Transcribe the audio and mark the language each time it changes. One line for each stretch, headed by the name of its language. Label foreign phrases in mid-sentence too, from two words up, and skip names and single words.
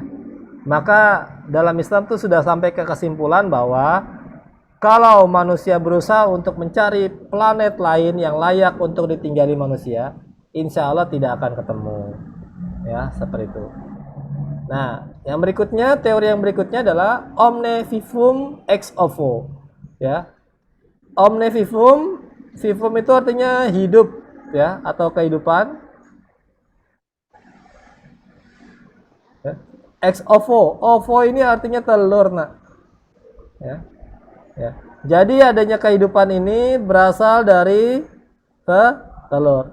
Indonesian: Maka dalam Islam itu sudah sampai ke kesimpulan bahwa kalau manusia berusaha untuk mencari planet lain yang layak untuk ditinggali manusia,
Arabic: إن شاء الله
Indonesian: tidak akan ketemu, ya seperti itu. Nah, yang berikutnya, teori yang berikutnya adalah
Latin: omne vivum ex ovo,
Indonesian: ya.
Latin: Omne vivum,
Indonesian: vivum itu artinya hidup, ya, atau kehidupan. Ya.
Latin: Ex ovo,
Indonesian: ovo ini artinya telur, nak, ya. Ya. Jadi adanya kehidupan ini berasal dari telur.